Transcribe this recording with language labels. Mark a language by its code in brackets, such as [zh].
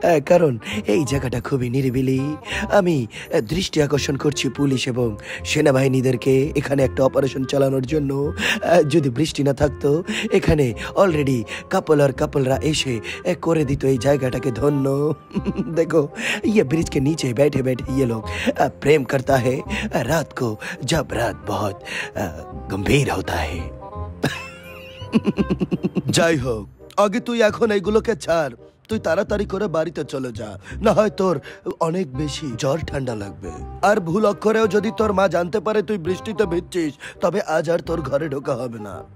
[bn] কারণ এই জায়গাটা খুবই নিরিবিলি। আমি দৃষ্টি আকর্ষণ করছি পুলিশ এবং সেনাবাহিনীদেরকে এখানে একটা অপারেশন চালানোর জন্য। যদি বৃষ্টি না থাকতো, এখানে অলরেডি কাপলরা এসে করে দিত এই জায়গাটাকে ধন্য। [hi] देखो, ये ब्रिज के नीचे बैठे बैठे ये लोग प्रेम करता है रात को, जब रात बहुत गंभीर होता है। [bn] যাই হোক, আগে তুই এখন এইগুলোকে ছাড়। তুই তাড়াতাড়ি করে বাড়িতে চলে যা, না হয় তোর অনেক বেশি জ্বর ঠান্ডা লাগবে। আর ভুল অক্ষরেও যদি তোর মা জানতে পারে তুই বৃষ্টিতে ভিজছিস, তবে আজ আর তোর ঘরে ঢোকা হবে না।